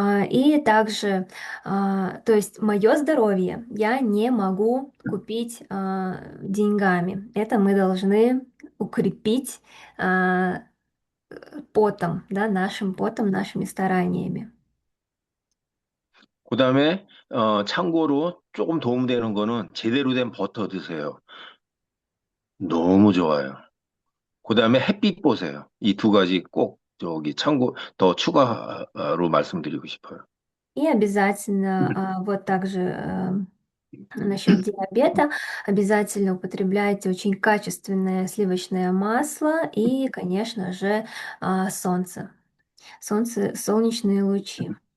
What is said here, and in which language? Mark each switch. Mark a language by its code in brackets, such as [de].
[ru] И также, то есть мое здоровье я не могу купить деньгами. Это мы должны укрепить потом, да, нашим потом, нашими стараниями. [ko] 그다음에 참고로 조금 도움되는 거는 제대로 된 버터 드세요. 너무 좋아요. 그다음에 햇빛 보세요. 이 두 가지 꼭 저기 참고 더 추가로 말씀드리고 싶어요. [ru] И обязательно вот также насчет диабета обязательно употребляйте очень качественное сливочное масло и, конечно же, солнце, солнечные лучи.